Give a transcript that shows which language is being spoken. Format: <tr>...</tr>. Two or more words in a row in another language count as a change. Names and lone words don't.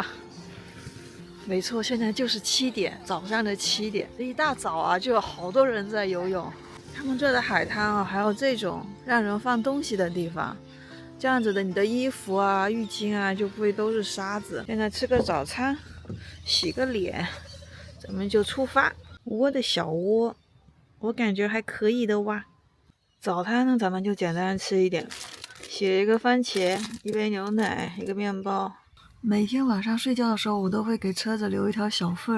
<zh>沒錯，現在就是7點，早上的7點。一大早啊，就有好多人在游泳。他們這的海灘啊，還有這種讓人放東西的地方，這樣子的，你的衣服啊、浴巾啊，就不會都是沙子。現在吃個早餐，洗個臉，咱們就出發。窩的小窩，我感覺還可以的哇。早餐呢，咱們就簡單吃一點。寫一個番茄，一杯牛奶，一個麵包。每天晚上睡覺的時候，我都會給車子留一條小縫兒。</zh>